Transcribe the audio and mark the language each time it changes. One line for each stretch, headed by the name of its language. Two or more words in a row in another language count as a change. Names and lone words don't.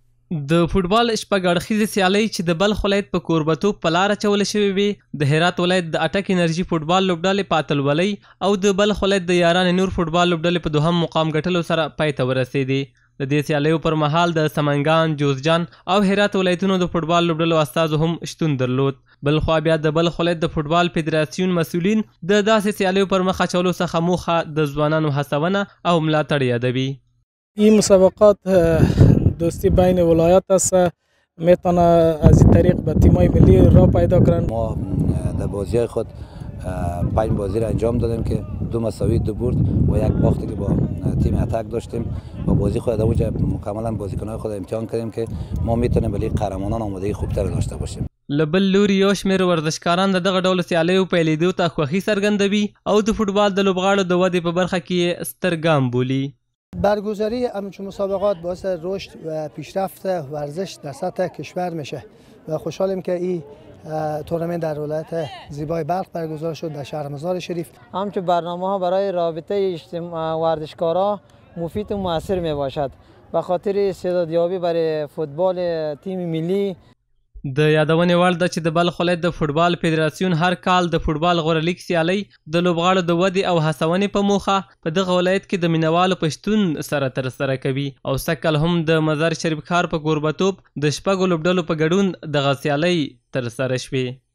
Pashto: د فوټبال شپږ اړخیزې سیالۍ چې د بلخ ولایت په کوربتوب په لار اچولې شوې وې د هرات ولایت د اټک انرژي فوټبال لوبډلې په اتلولۍ او د بلخ ولایت د یاران نور فوټبال لوبډلې په دوهم مقام ګټلو سره پای ته ورسېدې. د دې سیالیو پر مهال د سمنګان، جوزجان او هرات ولایتونو د فوټبال لوبډلو استازو هم شتون درلود. بل خوا بیا د بلخ ولایت د فوټبال فدراسیون مسؤلین د داسې سیالیو پر مخ اچولو څخه موخه د ځوانانو هڅونه او ملاتړ یادوي.
Persian: این مسابقات دوستی بین ولایات است، میتونه از این طریق به تیمای ملی راه پیدا کنند. ما در بازی خود 5 بازی را انجام دادیم که 2 مساوی 2 برد و 1 باختی که با تیم اتک داشتیم و بازی خود اونجا مکملا بازیکنان خود امتحان کردیم که ما میتونیم برای قهرمانان آمادگی خوبتر داشته باشیم.
Pashto: لبل لوري یو شمېر ورزشکاران د دغه ډول سیالیو پیلېدو ته خوښي څرګندوي او د فوټبال د لوبغاړو د ودې په برخه کې ستر ګام بولي.
Persian: برگزاری همچون مسابقات باعث رشد و پیشرفت ورزش در سطح کشور میشه و خوشحالیم که این تورنمنت در ولایت زیبای بلخ برگزار شد در شهر مزار شریف. همچون برنامه ها برای رابطه ورزشکارا مفید و موثر می باشد به خاطر استعدادیابی برای فوتبال تیم ملی.
Pashto: د یادونې وړ ده چې د بلخ ولایت د فوټبال فدراسیون هر کال د فوټبال غوره لیګ سیالۍ د لوبغاړو د ودې او هڅونې په موخه په دغه ولایت کې د مینوالو په شتون سره ترسره کوي او سږکال هم د مزار شریف ښار په کوربتوب د 6 لوبډلو په ګډون دغه سیالۍ ترسره شوې.